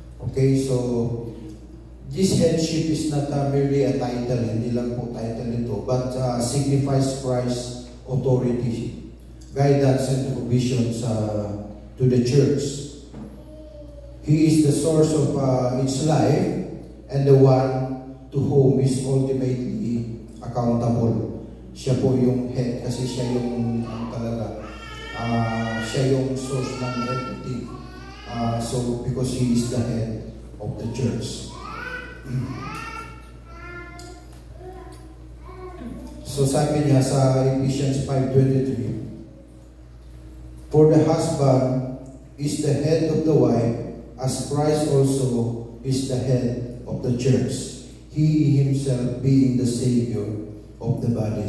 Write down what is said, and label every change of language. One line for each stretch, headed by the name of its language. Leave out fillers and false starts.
English: Okay, so this headship is not merely a title,
Filipino: hindi lang po title ito,
English: but signifies Christ's authority, guidance, and provisions to the church. He is the source of its life and the one to whom is ultimately accountable.
Filipino: Siya po yung head kasi siya yung talaga. Siya yung source ng everything.
English: So, because He is the head of the church. So,
Filipino: sabi niya sa
English: Ephesians 5:23, for the husband is the head of the wife, as Christ also is the head of the church, He Himself being the Savior of the body.